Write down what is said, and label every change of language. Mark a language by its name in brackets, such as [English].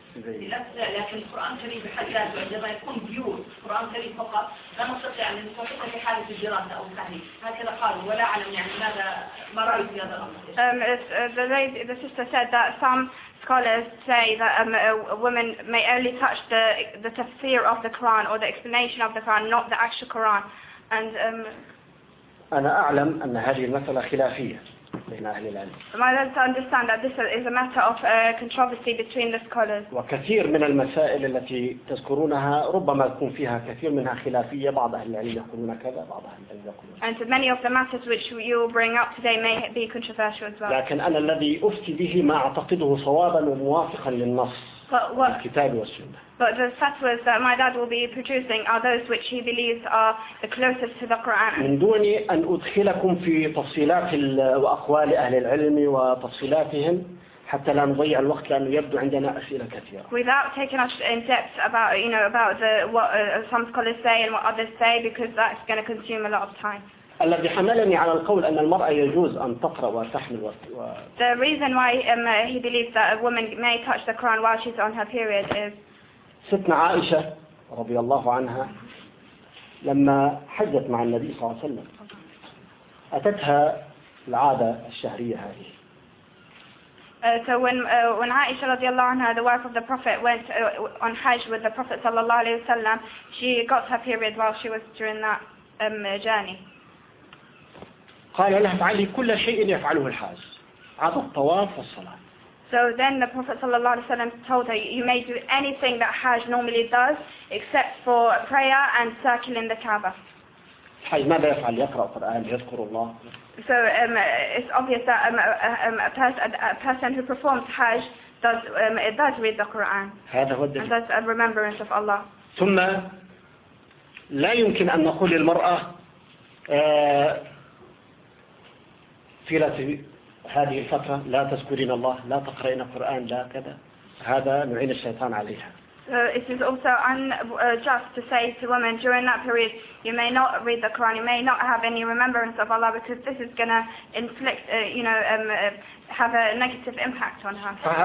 [English] The sister said that some scholars say that a woman may only touch the tafsir of the Quran or the explanation of the Quran, not the actual Quran. And [Arabic] أنا أعلم أن هذه المسألة خلافية. [English] My dad understands that this is a matter of controversy between the scholars. [Arabic] وكثير من المسائل التي تذكرونها ربما تكون فيها كثير منها خلافية بعض أهل العلم يقولون كذا بعض أهل العلم يقولون. [English] And many of the matters which you bring up today may be controversial as well. [Arabic] لكن أنا الذي أفتي به ما أعتقده صوابا وموافقا للنص. [English] But the fatwas that my dad will be producing are those which he believes are the closest to the Quran. [Arabic] من دون أن أدخلكم في تفصيلات وأقوال أهل العلم وتفصيلاتهم حتى لا نضيع الوقت لأنه يبدو عندنا أسئلة كثيرة. [English] Without taking us in depth about you know about the what some scholars say and what others say because that's going to consume a lot of time. [Arabic] الذي حملني على القول أن المرأة يجوز أن تقرأ وتحمل و [English] The reason why he believes that a woman may touch the Quran while she's on her period is [Arabic] ستنا عائشة رضي الله عنها لما حجت مع النبي صلى الله عليه وسلم أتتها العادة الشهرية هذه. [English] So when Aisha [Arabic] رضي الله عنها, [English] the wife of the Prophet, went on Hajj with the Prophet [Arabic] صلى الله عليه وسلم, [English] she got her period while she was during that journey. [Arabic] قال لها فعلي كل شيء يفعله الحاج عاد الطواف والصلاة. [English] So then the Prophet [Arabic] صلى الله عليه وسلم [English] told her you may do anything that Hajj normally does except for prayer and circling the Kaaba. [Arabic] الحاج ماذا يفعل؟ يقرأ القرآن يذكر الله. [English] So it's obvious that a person who performs Hajj does read the Quran. [Arabic] هذا هو [English] الدليل. And that's a remembrance of Allah. [Arabic] ثم لا يمكن أن نقول للمرأة في هذه الفترة لا تذكرين الله لا تقرأين القرآن لا كذا هذا نعين الشيطان عليها. [English] It is also unjust to say to women during that period you may not read the Quran, you may not have any remembrance of Allah because this is going to inflict, have a negative impact on her.